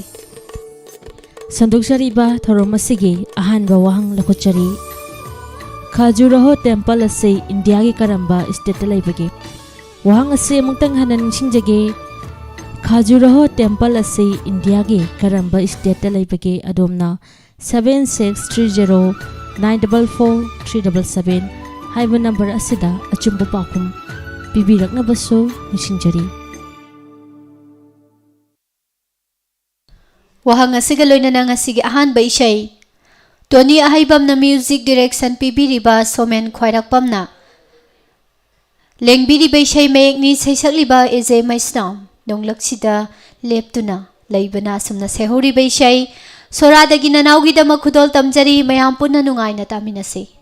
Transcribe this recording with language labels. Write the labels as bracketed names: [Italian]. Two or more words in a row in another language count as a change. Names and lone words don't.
[Manipuri] Sandokchari ba thorom asigi ahan ba wahang lakochari Khajuraho temple ase India gi karamba state laibage wahang ase mungtang hanan singjage Khajuraho temple ase India gi karamba state laibage adomna 7630944377 haiba number asida achumba pakhum bibirakna baso nisingjari Wahang asiga loinana ngasigi ahan ba isay Tony ahaibam na [English] music direction [Manipuri] pibiriba somen khwairakpam na lengbiriba isay mayekni saisakliba eje maisnam nonglaksida leptuna laibana sumna sehoriba isay soradagi nanawgi dama khudol tamjari mayam punna nungaina taminase